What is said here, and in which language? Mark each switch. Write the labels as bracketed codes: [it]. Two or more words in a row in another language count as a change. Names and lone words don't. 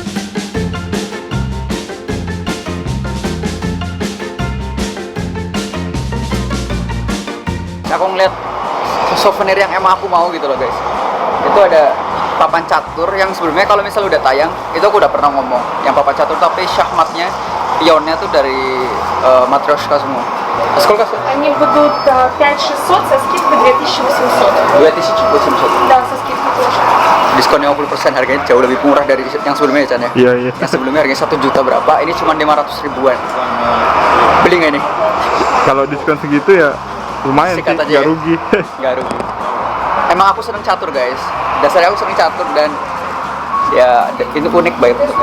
[id] Aku ngeliat souvenir yang emang aku mau gitu loh guys. Itu ada papan catur yang sebelumnya kalau misalnya udah tayang itu aku udah pernah ngomong yang papan catur, tapi syahmatnya, pionnya tuh dari Matryoshka semua. [ru] Сколько? Они будут 5600 со скидкой 2800. 2800. Да, со скидкой тоже. [id] Diskon 50%, harganya jauh lebih murah dari yang sebelumnya ya Chan ya? Iya. Yang sebelumnya harganya 1 juta berapa, ini cuma 500 ribuan. Beli nggak nih? Kalau diskon segitu ya lumayan sih, Sikat aja nggak ya. rugi. Nggak rugi. Emang aku seneng catur guys. Dasarnya aku seneng catur dan ya itu unik banget.